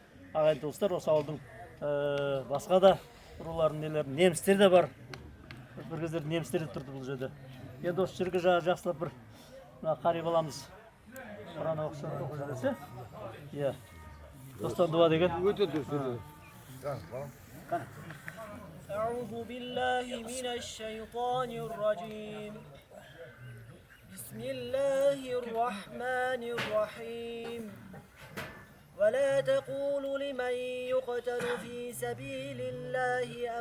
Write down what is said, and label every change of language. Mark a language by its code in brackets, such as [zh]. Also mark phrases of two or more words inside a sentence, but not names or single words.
[kk] Ағайын туыстар, осы ауылдың басқа да рулардың нелері, немістер де бар. Бір кездерде немістер де тұрды бұл жерде. Енді осы жерге жақсылап бір қари баламыз Құран оқып жүрсе. Иә. Достан дуа деген. Өте дұрыс. [ar] أعوذ بالله من الشيطان الرجيم بسم الله الرحمن الرحيم ولا تقولوا لمن يقتل في سبيل الله